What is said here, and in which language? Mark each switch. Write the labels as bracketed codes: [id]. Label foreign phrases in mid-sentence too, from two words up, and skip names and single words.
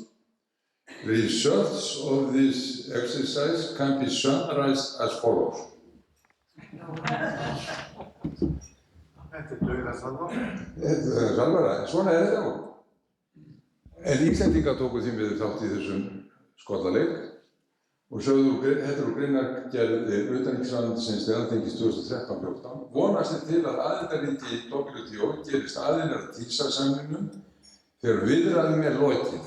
[en] Results of this exercise can be summarized as follows. [is] Þetta er dauðasalvara. Þetta er salvara, svona er þetta nú. En Íslendingar tóku því miður þátt í þessum skollaleik og þetta er úr greinargerð utanríkisráðuneytisins til Alþingis 2013-14, vonast er til að aðildarríki WTO gerist aðilar að TISA-samningnum þegar viðræðum er lokið.